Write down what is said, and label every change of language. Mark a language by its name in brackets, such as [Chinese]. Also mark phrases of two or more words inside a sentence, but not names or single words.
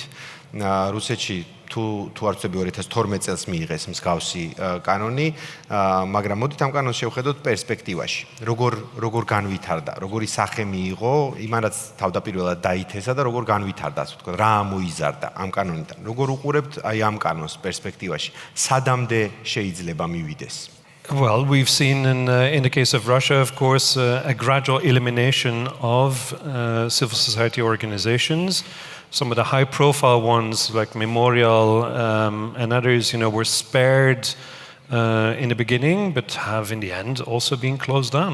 [Georgian] რუსეთში თუ არ ვწები 2012 წელს მიიღეს მსგავსი კანონი, მაგრამ მოდით ამ კანონს შევხედოთ პერსპექტივაში. როგორ განვითარდა, როგორი სახე მიიღო, იმანაც თავდაპირველად დაითესა და როგორ განვითარდა, ასე ვთქვათ, რა ამოიზარდა ამ კანონიდან. როგორ უყურებთ აი ამ კანონს პერსპექტივაში? სადამდე შეიძლება მივიდეს? [English] Well, we've seen in the case of Russia, of course, a gradual elimination of civil society organizations. Some of the high-profile ones, like Memorial and others, were spared in the beginning, but have in the end also been closed down.